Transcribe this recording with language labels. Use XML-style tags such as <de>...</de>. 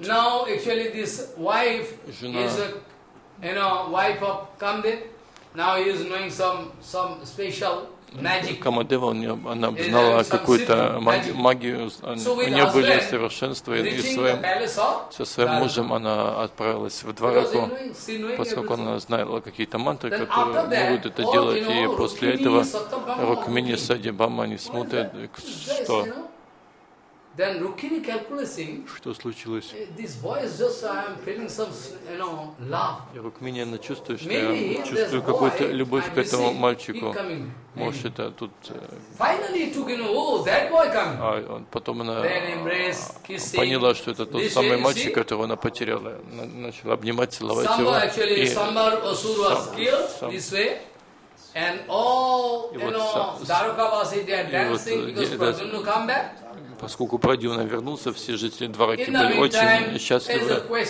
<en>now actually this wife is a, you know, wife of Kamdev. Now he is knowing some special magic.</en> <ru>Камадев, она знала какую-то магию. У нее были совершенства, и со своим мужем она отправилась в дворцу, поскольку она знала какие-то мантры, которые могут это делать. И после этого Рукмини Сади Бама не смотрит, что.</ru> <en>Then Rukmini calculating.</en> <ru>Что случилось?</ru> <en>This boy is just I'm feeling some, you know, love.</en> <ru>Рукмини, она чувствует, что я чувствую какую-то любовь к этому мальчику. Может, это тут.</ru> <en>Finally, took, you know, that boy coming.</en> <ru>А потом она поняла, что это тот самый мальчик, которого она потеряла, начала обнимать, целовать его.</ru> <en>Самбар Асур was killed this way. And all, you know, Daruka was there dancing because Prajunnu come back.</en> <ru>Поскольку Прадьюмна вернулся, все жители Двараки были очень счастливы.</ru>